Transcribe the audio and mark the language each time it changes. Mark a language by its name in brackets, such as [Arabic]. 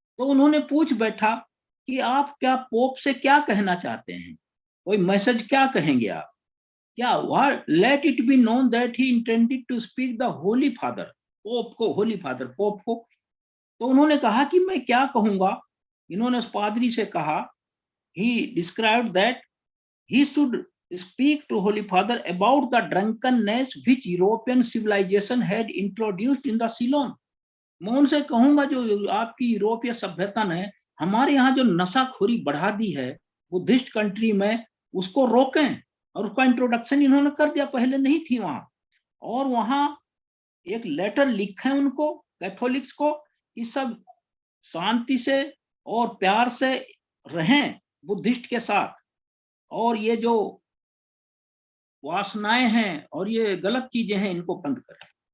[Hindi] तो उन्होंने पूछ बैठा कि आप क्या पोप से क्या कहना चाहते हैं, कोई मैसेज क्या कहेंगे आप, क्या [English] what let it be known that he intended to speak the holy father, [Hindi] pope को, होली फादर पोप को। तो उन्होंने कहा कि मैं क्या कहूंगा। इन्होंने उस पादरी से कहा, [English] he described that he should speak to holy father about the drunkenness which European civilization had introduced in the Ceylon। [Hindi] मैं उनसे कहूंगा जो आपकी यूरोपीय सभ्यता ने हमारे यहाँ जो नशाखोरी बढ़ा दी है बुद्धिस्ट कंट्री में, उसको रोकें। और उसका इंट्रोडक्शन इन्होंने कर दिया, पहले नहीं थी वहां। और वहां एक लेटर लिखे उनको, कैथोलिक्स को, कि सब शांति से और प्यार से रहें बुद्धिस्ट के साथ, और ये जो वासनाएं हैं और ये गलत चीजें हैं इनको बंद करें।